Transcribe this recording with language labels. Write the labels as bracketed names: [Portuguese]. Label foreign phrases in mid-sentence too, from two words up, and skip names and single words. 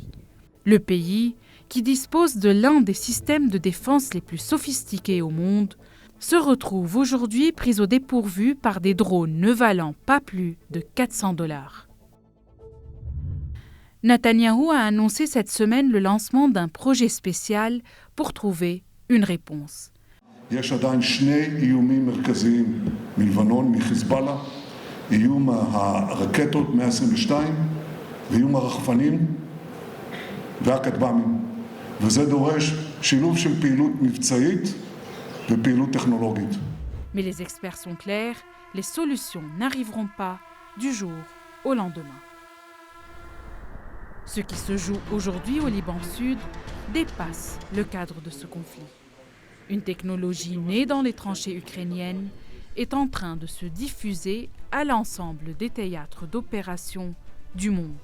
[French] Le pays, qui dispose de l'un des systèmes de défense les plus sophistiqués au monde, se retrouve aujourd'hui pris au dépourvu par des drones ne valant pas plus de 400 $. Netanyahou a annoncé cette semaine le lancement d'un projet spécial pour trouver une réponse. [Hebrew] יש עדיין 2 איומים מרכזיים מלבנון, מחיזבאללה, איום הרקטות 122 ואיום הרחפנים והכטב"מים. וזה דורש שילוב של פעילות מבצעית ופעילות טכנולוגית. [French] Mais les experts sont clairs, les solutions n'arriveront pas du jour au lendemain. Ce qui se joue aujourd'hui au Liban Sud dépasse le cadre de ce conflit. Une technologie née dans les tranchées ukrainiennes est en train de se diffuser à l'ensemble des théâtres d'opération du monde.